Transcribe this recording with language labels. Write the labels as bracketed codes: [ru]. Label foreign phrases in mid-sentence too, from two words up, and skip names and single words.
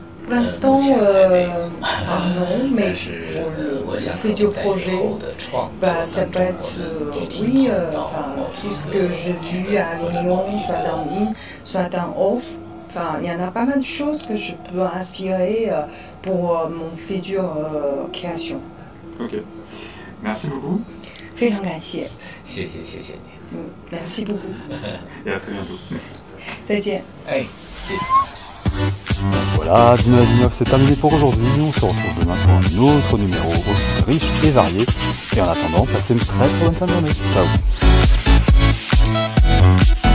[fr] Pour l'instant, non, mais pour le futur projet, ça peut être, tout ce que j'ai vu à Avignon, soit dans l'in, soit dans off. Enfin, il y en a pas mal de choses que je peux inspirer pour mon futur création. Ok. Merci beaucoup. [zh] 非常感谢。谢谢你。 [fr] Merci beaucoup. Et à très bientôt. [zh] 再见。哎，谢谢。 [fr] Voilà, 19 c'est terminé pour aujourd'hui. On se retrouve demain pour un autre numéro aussi riche et varié. Et en attendant, passez une très bonne fin de journée. Ciao.